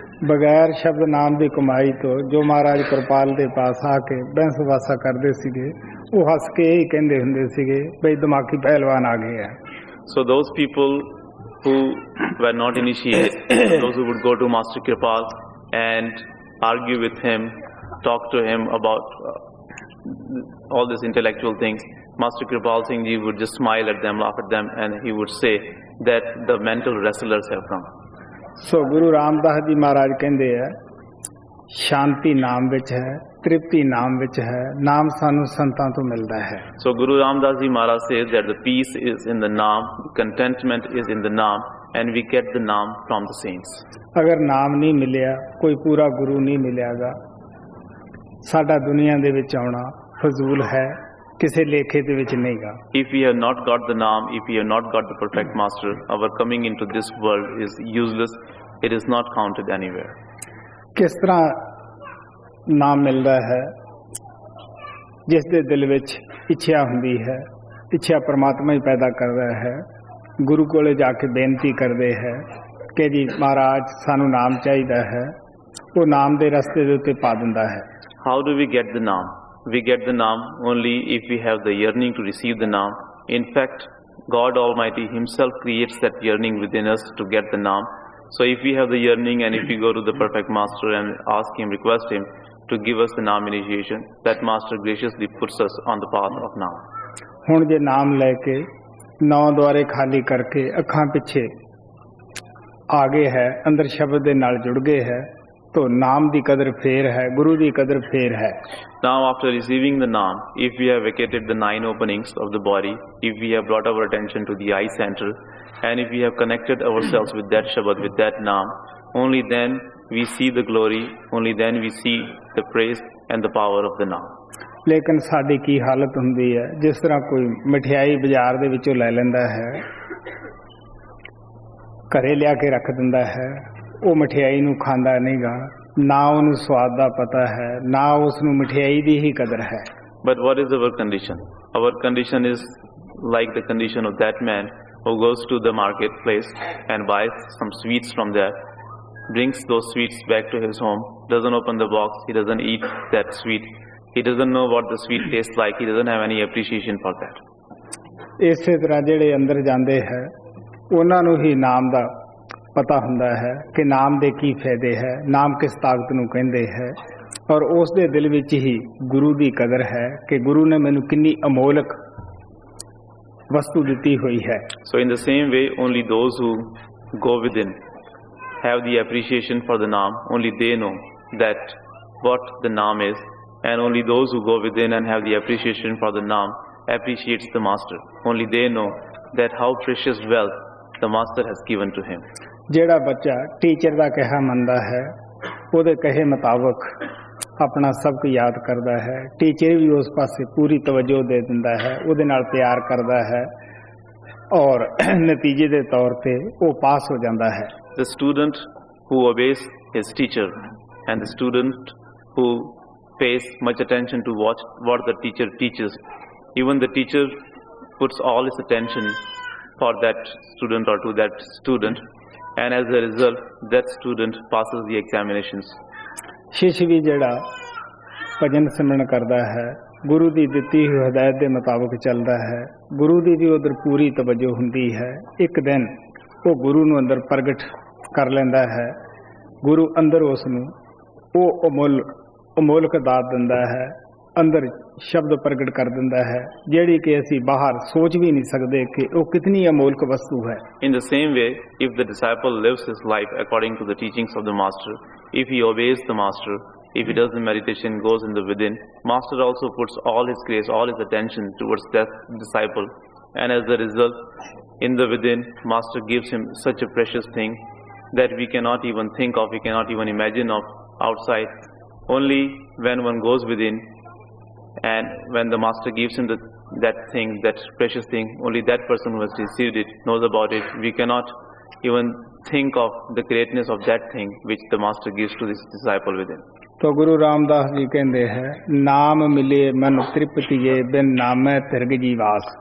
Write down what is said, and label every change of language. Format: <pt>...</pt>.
<pa>बगैर शब्द नाम ਦੀ ਕਮਾਈ ਤੋਂ ਜੋ ਮਹਾਰਾਜ ਕਿਰਪਾਲ ਦੇ ਪਾਸ ਆ ਕੇ ਬੈਂਸ ਵਾਸਾ ਕਰਦੇ ਸੀਗੇ, ਉਹ ਹੱਸ ਕੇ ਹੀ ਕਹਿੰਦੇ ਹੁੰਦੇ ਸੀਗੇ ਬਈ ਦਿਮਾਗੀ ਪਹਿਲਵਾਨ ਆ ਗਏ ਆ.</pa> <en>So those people who were not initiated, those who would go to Master Kripal and argue with him, talk to him about all these intellectual things, Master Kripal Singh Ji would just smile at them, laugh at them, and he would say that the mental wrestlers have come.</en> <pa>So Guru Ramdas Ji Maharaj ਕਹਿੰਦੇ ਆ ਸ਼ਾਂਤੀ ਨਾਮ ਵਿੱਚ ਹੈ, ਤ੍ਰਿਪਤੀ ਨਾਮ ਵਿੱਚ ਹੈ, ਨਾਮ ਸਾਨੂੰ ਸੰਤਾਂ ਤੋਂ ਮਿਲਦਾ ਹੈ.</pa> <en>So Guru Ramdas Ji Maharaj says that the peace is in the naam, contentment is in the naam, and we get the naam from the saints.</en> <pa>ਅਗਰ ਨਾਮ ਨਹੀਂ ਮਿਲਿਆ, ਕੋਈ ਪੂਰਾ ਗੁਰੂ ਨਹੀਂ ਮਿਲਿਆਗਾ, ਸਾਡਾ ਦੁਨੀਆ ਦੇ ਵਿੱਚ ਆਉਣਾ ਫਜ਼ੂਲ ਹੈ, ਕਿਸੇ ਲੇਖੇ ਦੇ ਵਿੱਚ ਨਹੀਂਗਾ.</pa> <en>If we have not got the naam, if we have not got the perfect master, our coming into this world is useless. It is not counted anywhere.</en> <pa>ਕਿਸ ਤਰ੍ਹਾਂ ਨਾਮ ਮਿਲਦਾ ਹੈ? ਜਿਸ ਦੇ ਦਿਲ ਵਿੱਚ ਇੱਛਾ ਹੁੰਦੀ ਹੈ, ਇੱਛਾ ਪਰਮਾਤਮਾ ਹੀ ਪੈਦਾ ਕਰਦਾ ਹੈ. ਗੁਰੂ ਕੋਲੇ ਜਾ ਕੇ ਬੇਨਤੀ ਕਰਦੇ ਹੈ ਕਿ ਜੀ ਮਹਾਰਾਜ ਸਾਨੂੰ ਨਾਮ ਚਾਹੀਦਾ ਹੈ, ਉਹ ਨਾਮ ਦੇ ਰਸਤੇ ਦੇ ਉੱਤੇ ਪਾ ਦਿੰਦਾ ਹੈ.</pa> <en>How do we get the naam? We get the naam only if we have the yearning to receive the naam. In fact, God Almighty Himself creates that yearning within us to get the naam. So if we have the yearning and if we go to the perfect master and ask him, request him to give us the naam initiation, that master graciously puts us on the path of naam.</en> <pa>ਹੁਣ ਜੇ ਨਾਮ ਲੈ ਕੇ ਨੌ ਦੁਆਰੇ ਖਾਲੀ ਕਰਕੇ ਅੱਖਾਂ ਪਿੱਛੇ ਆ ਗਏ ਹੈ, ਅੰਦਰ ਸ਼ਬਦ ਦੇ ਨਾਲ ਜੁੜ ਗਏ ਹੈ, तो नाम दी कदर फेर है, गुरु दी कदर फेर है.</pa> <en>Now after receiving the naam, if we have vacated the 9 openings of the body, if we have brought our attention to the eye center, and if we have connected ourselves with that Shabad, with that naam, only then we see the glory, only then we see the praise and the power of the naam.</en> <pa>ਲੇਕਿਨ ਸਾਡੀ ਕੀ ਹਾਲਤ ਹੁੰਦੀ ਹੈ? ਜਿਸ ਤਰ੍ਹਾਂ ਕੋਈ ਮਠਿਆਈ ਬਾਜ਼ਾਰ ਦੇ ਵਿੱਚੋਂ ਲੈ ਲੈਂਦਾ ਹੈ, ਘਰੇ ਲਿਆ ਕੇ ਰੱਖ ਦਿੰਦਾ ਹੈ, ਉਹ ਮਠਿਆਈ ਨੂੰ ਖਾਂਦਾ ਨਹੀਂਗਾ, ਨਾ ਉਹਨੂੰ ਸਵਾਦ ਦਾ ਪਤਾ ਹੈ, ਨਾ ਉਸ ਨੂੰ ਮਠਿਆਈ ਦੀ ਹੀ ਕਦਰ ਹੈ.</pa> <en>But what is our condition? Our condition is like the condition of that man who goes to the marketplace and buys some sweets from there, brings those sweets back to his home, doesn't open the box, he doesn't eat that sweet, he doesn't know what the sweet tastes like, he doesn't have any appreciation for that.</en> <pa>ਇਸੇ ਤਰ੍ਹਾਂ ਜਿਹੜੇ ਅੰਦਰ ਜਾਂਦੇ ਹੈ, ਉਹਨਾਂ ਨੂੰ ਹੀ ਨਾਮ ਦਾ ਪਤਾ ਹੁੰਦਾ ਹੈ ਕਿ ਨਾਮ ਦੇ ਕੀ ਫਾਇਦੇ ਹੈ, ਨਾਮ ਕਿਸ ਤਾਕਤ ਨੂੰ ਕਹਿੰਦੇ ਹੈ, ਔਰ ਉਸ ਦੇ ਦਿਲ ਵਿੱਚ ਹੀ ਗੁਰੂ ਦੀ ਕਦਰ ਹੈ ਕਿ ਗੁਰੂ ਨੇ ਮੈਨੂੰ ਕਿੰਨੀ ਅਮੋਲਕ ਵਸਤੂ ਦਿੱਤੀ ਹੋਈ ਹੈ.</pa> <en>So in the same way, only those who go within have the appreciation for the naam, only they know that what the naam is, and only those who go within and have the appreciation for the naam appreciates the master. Only they know that how precious wealth the master has given to him.</en> <pa>ਜਿਹੜਾ ਬੱਚਾ teacher ਦਾ ਕਿਹਾ ਮੰਨਦਾ ਹੈ, ਉਹਦੇ ਕਹੇ ਮੁਤਾਬਕ ਆਪਣਾ ਸਬਕ ਯਾਦ ਕਰਦਾ ਹੈ, ਟੀਚਰ ਵੀ ਉਸ ਪਾਸੇ ਪੂਰੀ ਤਵੱਜੋ ਦੇ ਦਿੰਦਾ ਹੈ, ਉਹਦੇ ਨਾਲ ਪਿਆਰ ਕਰਦਾ ਹੈ, ਔਰ ਨਤੀਜੇ ਦੇ ਤੌਰ ਤੇ ਉਹ ਪਾਸ ਹੋ ਜਾਂਦਾ ਹੈ.</pa> <en>The student who obeys his teacher and the student who pays much attention to what the teacher teaches, even the teacher puts all his attention for that student or to that student, and as a result that student passes the examinations.</en> <pa>ਸ਼ਿਸ਼ ਵੀ ਜਿਹੜਾ ਭਜਨ ਸਿਮਰਨ ਕਰਦਾ ਹੈ, ਗੁਰੂ ਦੀ ਦਿੱਤੀ ਹੋਈ ਹਦਾਇਤ ਦੇ ਮੁਤਾਬਕ ਚੱਲਦਾ ਹੈ, ਗੁਰੂ ਦੀ ਵੀ ਉਧਰ ਪੂਰੀ ਤਵੱਜੋ ਹੁੰਦੀ ਹੈ, ਇੱਕ ਦਿਨ ਉਹ ਗੁਰੂ ਨੂੰ ਅੰਦਰ ਪ੍ਰਗਟ ਕਰ ਲੈਂਦਾ ਹੈ, ਗੁਰੂ ਅੰਦਰ ਉਸ ਨੂੰ ਉਹ ਅਮੋਲਕ ਦਾਤ ਦਿੰਦਾ ਹੈ, ਅੰਦਰ ਸ਼ਬਦ ਪ੍ਰਗਟ ਕਰ ਦਿੰਦਾ ਹੈ, ਜਿਹੜੀ ਕਿ ਅਸੀਂ ਬਾਹਰ ਸੋਚ ਵੀ ਨਹੀਂ ਸਕਦੇ ਕਿ ਉਹ ਕਿਤਨੀ ਅਮੋਲਕ ਵਸਤੂ ਹੈ.</pa> <en>In the same way, if the disciple lives his life according to the teachings of the master, if he obeys the master, if he does the meditation, goes in the within, master also puts all his grace, all his attention towards that disciple, and as a result, in the within, master gives him such a precious thing that we cannot even think of, we cannot even imagine of outside. Only when one goes within, and when the master gives him that thing, that precious thing, only that person who has received it knows about it. We cannot even think of the greatness of that thing which the master gives to this disciple within.</en> <hi>तो गुरु रामदास जी कहते हैं, नाम मिले मन तृप्तिये बिन नामै तिरग जीवास.</hi>